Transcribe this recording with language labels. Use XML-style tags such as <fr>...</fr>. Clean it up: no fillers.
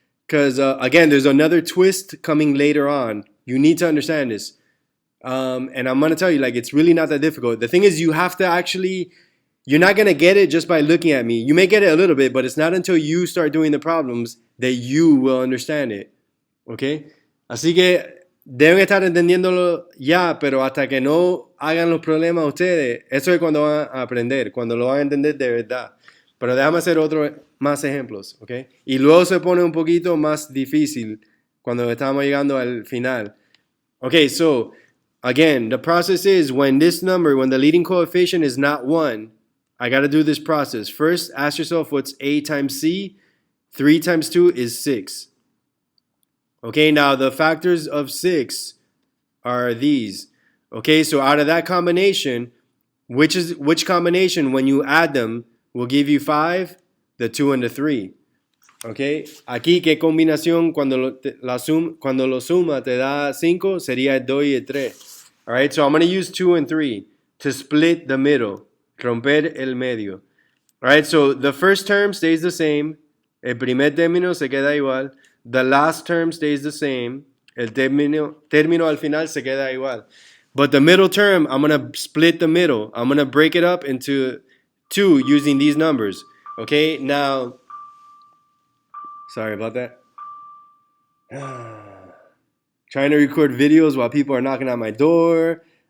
<en>Because again, there's another twist coming later on. You need to understand this. And I'm going to tell you, like, it's really not that difficult. The thing is, you have to actually, you're not going to get it just by looking at me. You may get it a little bit, but it's not until you start doing the problems that you will understand it. Okay?</en> <es>Así que deben estar entendiéndolo ya, pero hasta que no hagan los problemas ustedes, eso es cuando van a aprender, cuando lo van a entender de verdad. Pero déjame hacer más ejemplos, ¿ok? Y luego se pone un poquito más difícil cuando estamos llegando al final.</es> <en>Okay, so again, the process is when the leading coefficient is not 1, I got to do this process. First, ask yourself what's a times c. 3 times 2 is 6. Okay, now the factors of 6 are these. Okay, so out of that combination, which combination, when you add them, will give you 5? The 2 and the 3.</en> <es>Okay, aquí qué combinación cuando lo suma te da 5 sería el 2 y el 3.</es> <en>All right, so I'm going to use 2 and 3 to split the middle,</en> <es>romper el medio.</es> <en>All right, so the first term stays the same.</en> <es>El primer término se queda igual.</es> <en>The last term stays the same.</en> <es>El término al final se queda igual.</es> <en>But the middle term, I'm going to split the middle. I'm going to break it up into 2 using these numbers. Okay, now, sorry about that. Trying to record videos while people are knocking on my door.</en>